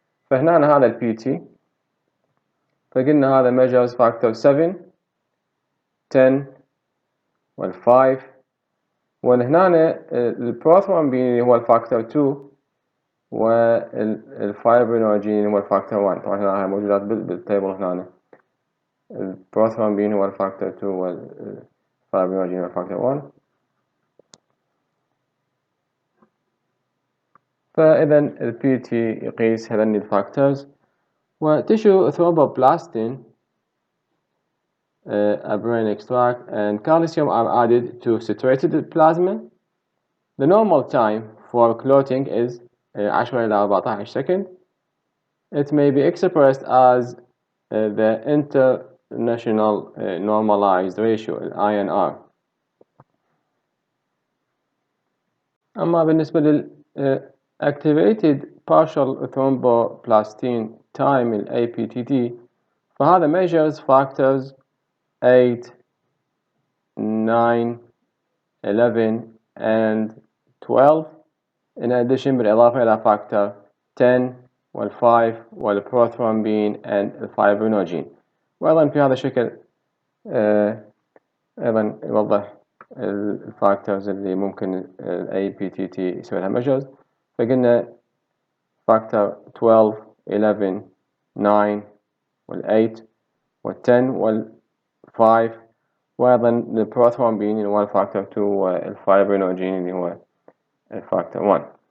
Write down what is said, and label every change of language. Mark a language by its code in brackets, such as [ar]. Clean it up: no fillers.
[ar] فهنا هذا PT فقلنا هذا measures factor 7 10 وال5 وهنا البروثرومبين اللي هو الفاكتور 2 والفايبرينوجين هو الفاكتور 1. طبعا هنا موجودات بالتيبل هنا البروثرومبين هو الفاكتور 2 والفايبرينوجين هو الفاكتور 1. فإذا PT يقيس هذين الفاكتورز [en] وتشو thromboplastin a brain extract and calcium are added to saturated plasma. The normal time for clotting is 10 إلى 14 second. It may be expressed as the international normalized ratio INR. [ar] أما بالنسبة لل activated [en] partial thromboplastin time ال APTT فهذا measures factors 8 9 11 and 12 in addition [ar] بالإضافة إلى [en] factor 10 وال5 والبروثرومبين and الفايبرينوجين. [ar] وأيضا في هذا الشكل أيضا يوضح الفاكتورز اللي ممكن ال APTT يسوي لها measures. فقلنا factor 12 11 9 وال8 وال10 وال5 وأيضا البروثرومبين اللي هو الفاكتور 2 والفايبرينوجين اللي هو الفاكتور 1.